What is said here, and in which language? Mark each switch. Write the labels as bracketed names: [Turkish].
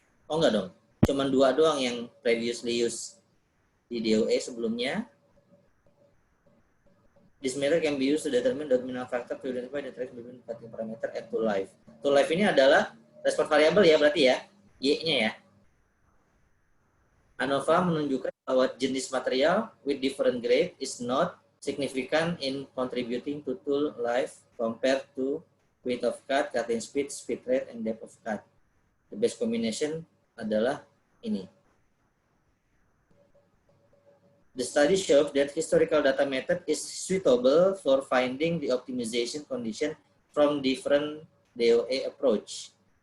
[Indonesian] Oh enggak dong, cuman 2 doang yang [English] previously used [Indonesian] di DOE sebelumnya. [English] This method can be used to determine the dominant factor to identify the interaction between cutting parameter and tool life. [Indonesian] Tool life ini adalah respon variable ya berarti ya, Y-nya ya. ANOVA menunjukkan bahwa jenis material [English] with different grade is not significant in contributing to tool life compared to width of cut, cutting speed, speed rate, and depth of cut. The best combination [Indonesian] adalah ini. [English] The study shows that historical data method is suitable for finding the optimization condition from different DOE approach.